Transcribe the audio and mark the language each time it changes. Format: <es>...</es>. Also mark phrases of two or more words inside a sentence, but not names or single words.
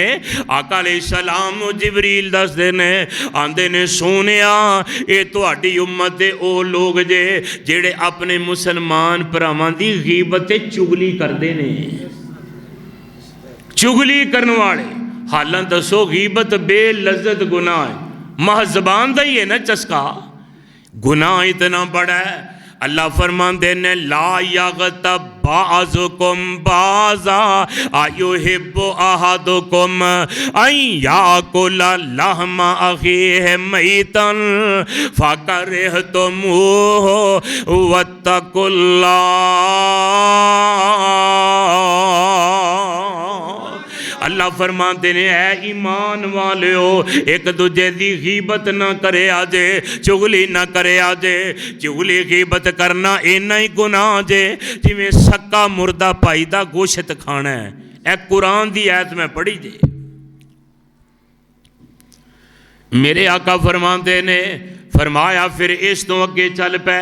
<pa>آقا علیہ‌السلام نوں جبریل دسدے نے، آندے نے سونیا ایہ تہاڈی امت دے او لوگ جے جیہڑے اپنے مسلمان بھراواں دی غیبت تے چغلی کردے نے. چغلی کرنے والے حالاں دسو غیبت بےلذت گناہ ہے، محض زبان دا ہی ہے نا چسکا.</pa> <hi>गुनाह इतना बड़ा है।</hi> <pa>اللہ فرماتے نے</pa> <ar>لا يغتب بعضكم بعضا أيحب أحدكم أن يأكل لحم أخيه ميتا فكرهتموه واتقوا الله.</ar> <pa>اللہ فرماتے نے اے ایمان والیو ایک دوجے کی غیبت نا کرے آجے، چغلی نا کرے آجے. چغلی غیبت کرنا اِنّا ہی گناہ جے جویں سکا مردہ بھائی کا گوشت کھانا ہے. اے قرآن کی آیت میں پڑھی جے۔ میرے آقا فرماتے نے فرمایا پھر اس توں اگے چل پے.</pa>